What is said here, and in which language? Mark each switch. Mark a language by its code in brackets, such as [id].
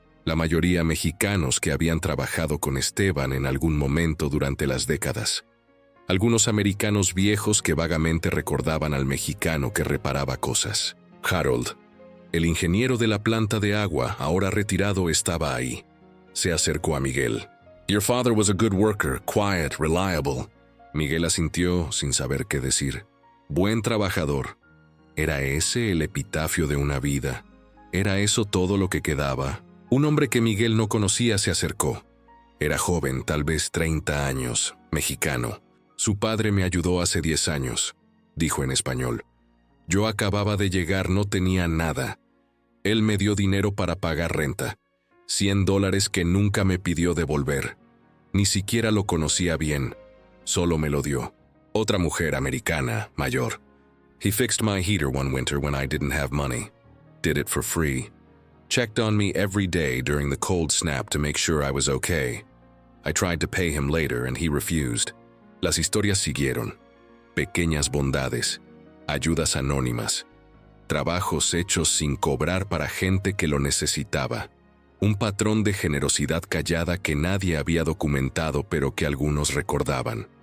[es] La mayoría mexicanos que habían trabajado con Esteban en algún momento durante las décadas. Algunos americanos viejos que vagamente recordaban al mexicano que reparaba cosas. Harold, el ingeniero de la planta de agua, ahora retirado, estaba ahí. Se acercó a Miguel. [en] «Your father was a good worker, quiet, reliable». [es] Miguel asintió sin saber qué decir. «Buen trabajador». ¿Era ese el epitafio de una vida? ¿Era eso todo lo que quedaba? Un hombre que Miguel no conocía se acercó. Era joven, tal vez 30 años, mexicano. «Su padre me ayudó hace 10 años», dijo en español. «Yo acababa de llegar, no tenía nada. Él me dio dinero para pagar renta. $100 que nunca me pidió devolver. Ni siquiera lo conocía bien. Solo me lo dio. Otra mujer americana, mayor. [en] He fixed my heater one winter when I didn't have money. Did it for free. Checked on me every day during the cold snap to make sure I was okay. I tried to pay him later and he refused». [es] Las historias siguieron. Pequeñas bondades, ayudas anónimas, trabajos hechos sin cobrar para gente que lo necesitaba. Un patrón de generosidad callada que nadie había documentado pero que algunos recordaban.